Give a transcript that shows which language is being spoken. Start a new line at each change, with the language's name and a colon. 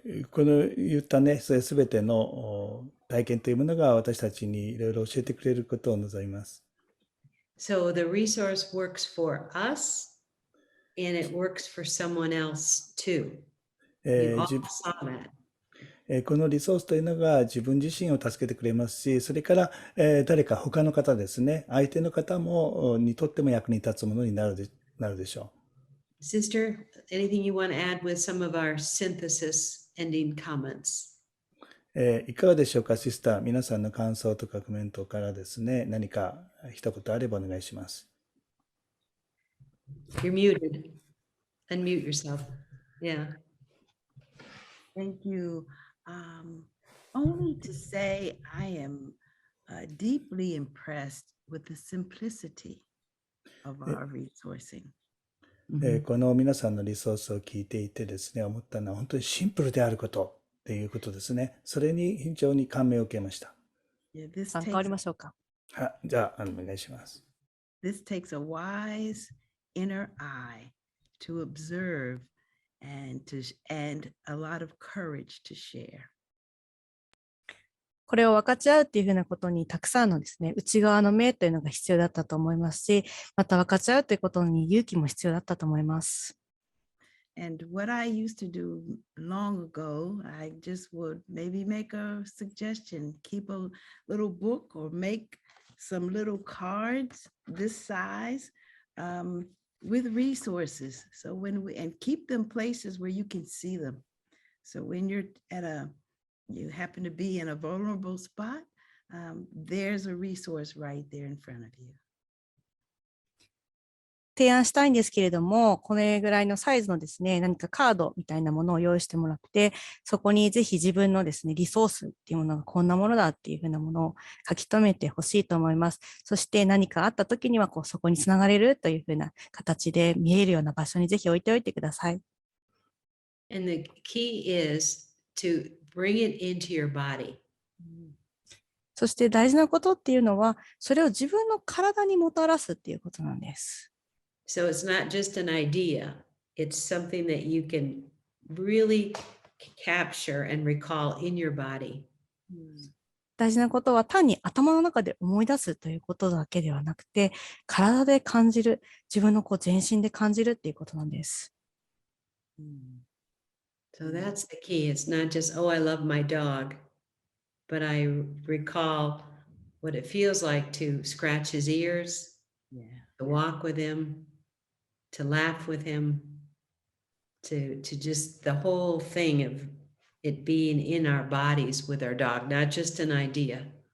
Japanese: この言ったね、すべての体験というものが私たちにいろいろ教えてくれることを望みます。
English: So the resource works for us and it works for someone else too. You all saw that.
Japanese: このリソースというのが自分自身を助けてくれますし、それから、誰か他の方ですね、相手の方もにとっても役に立つものになるでしょう。
English: Sister, anything you want to add with some of our synthesis ending comments?
Japanese: いかがでしょうか、シスター。皆さんの感想とかコメントからですね、何か一言あればお願いします。
English: You're muted. Unmute yourself. Yeah. Thank you. Only to say I am deeply impressed with the simplicity of our resourcing.
Japanese: この皆さんのリソースを聞いていてですね、思ったのは本当にシンプルであることっていうことですね。それに非常に感銘を受けました。
English: Yeah, this
Japanese: 参加あり
English: takes,
Japanese: ましょうか。じゃあ、お願いします。
English: this takes a wise inner eye to observe and a lot of courage to share.
Japanese: これを分かち合うっていうふうなことにたくさんのですね、内側の目というのが必要だったと思いますし、また分かち合うということに勇気も必要だったと思います。
English: And what I used to do long ago, I just would maybe make a suggestion, keep a little book or make some little cards this size with resources. So and keep them places where you can see them. So when you're you happen to be in a vulnerable spot, there's a resource right there in front of you.
Japanese: 提案したいんですけれども、これぐらいのサイズのですね、何かカードみたいなものを用意してもらって、そこにぜひ自分のですね、リソースっていうものがこんなものだっていうふうなものを書き留めてほしいと思います。そして何かあった時にはそこにつながれるというふうな形で見えるような場所にぜひ置いておいてください。
English: And the key is to bring it into your body.
Japanese: そして大事なことっていうのは、それを自分の体にもたらすっていうことなんです。
English: So it's not just an idea, it's something that you can really capture and recall in your body.
Japanese: 大事なことは単に頭の中で思い出すということだけではなくて、体で感じる、自分の全身で感じるっていうことなんです。
English: So that's the key. It's not just, oh, I love my dog, but I recall what it feels like to scratch his ears, to walk with him, to laugh with him, to just the whole thing of it being in our bodies with our dog, not just an idea.